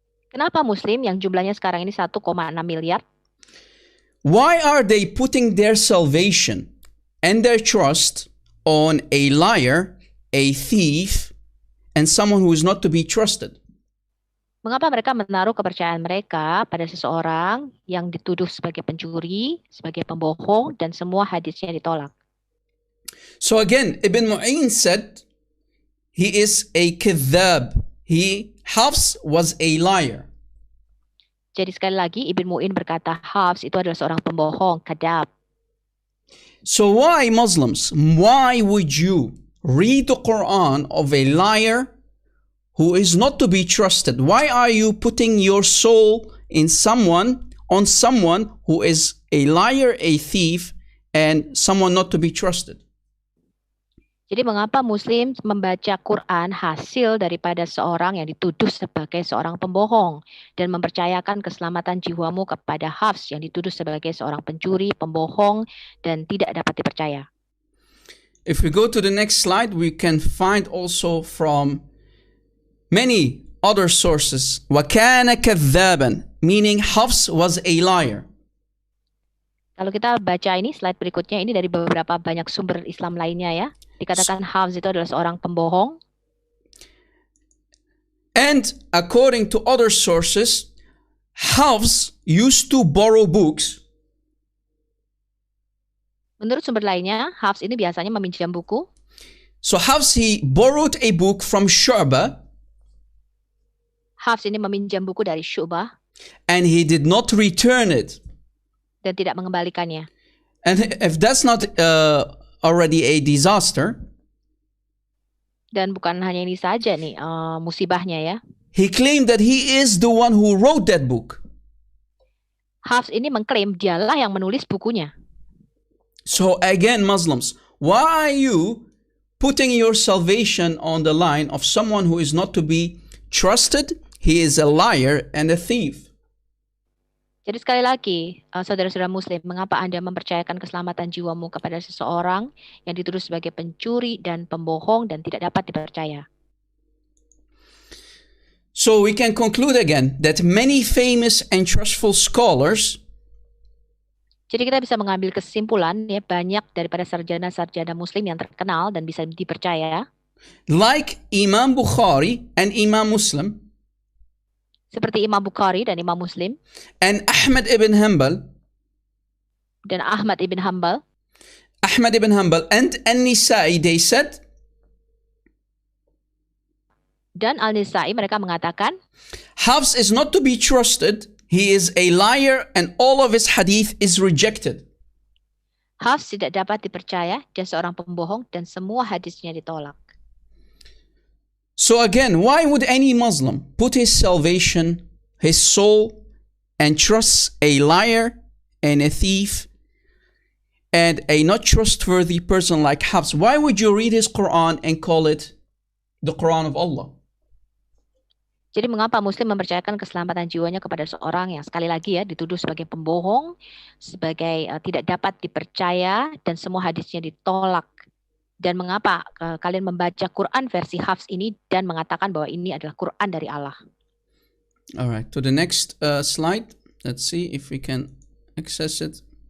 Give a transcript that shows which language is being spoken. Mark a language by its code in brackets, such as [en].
[id] kenapa Muslim yang jumlahnya sekarang ini 1,6 miliar, [en] why are they putting their salvation and their trust on a liar, a thief, and someone who is not to be trusted? [id] mengapa mereka menaruh kepercayaan mereka pada seseorang yang dituduh sebagai pencuri, sebagai pembohong, dan semua hadisnya ditolak? [en] So again, Ibn Mu'in said he is a kadhab. Hafs was a liar. [id] Jadi sekali lagi Ibn Mu'in berkata Hafs itu adalah seorang pembohong, kadab. [en] So why Muslims, why would you read the Quran of a liar who is not to be trusted? Why are you putting your soul on someone who is a liar, a thief, and someone not to be trusted? [id] Jadi mengapa Muslim membaca Quran hasil daripada seorang yang dituduh sebagai seorang pembohong dan mempercayakan keselamatan jiwamu kepada Hafs yang dituduh sebagai seorang pencuri, pembohong, dan tidak dapat dipercaya? [en] If we go to the next slide, we can find also from many other sources, [ar] وَكَانَ كَذَّابًا, [en] meaning Hafs was a liar. [id] Kalau kita baca ini, slide berikutnya, ini dari beberapa banyak sumber Islam lainnya ya. Dikatakan Hafs itu adalah seorang pembohong. [en] And according to other sources, Hafs used to borrow books. [id] Menurut sumber lainnya, Hafs ini biasanya meminjam buku. [en] So Hafs, he borrowed a book from Shu'bah. [id] Hafs ini meminjam buku dari Syu'bah. [en] And he did not return it. [id] Dan tidak mengembalikannya. [en] And if that's not already a disaster, [id] dan bukan hanya ini saja nih musibahnya ya. [en] He claimed that he is the one who wrote that book. [id] Hafs ini mengklaim dialah yang menulis bukunya. [en] So again, Muslims, why are you putting your salvation on the line of someone who is not to be trusted? He is a liar and a thief. [id] Jadi sekali lagi, saudara-saudara Muslim, mengapa Anda mempercayakan keselamatan jiwamu kepada seseorang yang dituduh sebagai pencuri dan pembohong dan tidak dapat dipercaya? [en] So we can conclude again that many famous and trustful scholars, [id] jadi kita bisa mengambil kesimpulan ya, banyak daripada sarjana-sarjana Muslim yang terkenal dan bisa dipercaya, [en] like Imam Bukhari and Imam Muslim, [id] seperti Imam Bukhari dan Imam Muslim, [en] and Ahmad ibn Hanbal, [id] dan Ahmad ibn Hanbal, [en] and An-Nisa'i, they said, [id] dan Al-Nisa'i, mereka mengatakan, [en] Hafs is not to be trusted. He is a liar and all of his hadith is rejected. [id] Hafs tidak dapat dipercaya, dia seorang pembohong dan semua hadisnya ditolak. [en] So again, why would any Muslim put his salvation, his soul, and trust a liar and a thief and a not trustworthy person like Hafs? Why would you read his Quran and call it the Quran of Allah? [id] Jadi mengapa Muslim mempercayakan keselamatan jiwanya kepada seorang yang sekali lagi ya dituduh sebagai pembohong, sebagai tidak dapat dipercaya dan semua hadisnya ditolak? Dan mengapa kalian membaca Quran versi Hafs ini dan mengatakan bahwa ini adalah Quran dari Allah? [en] Alright, to the next slide. Let's see if we can access it.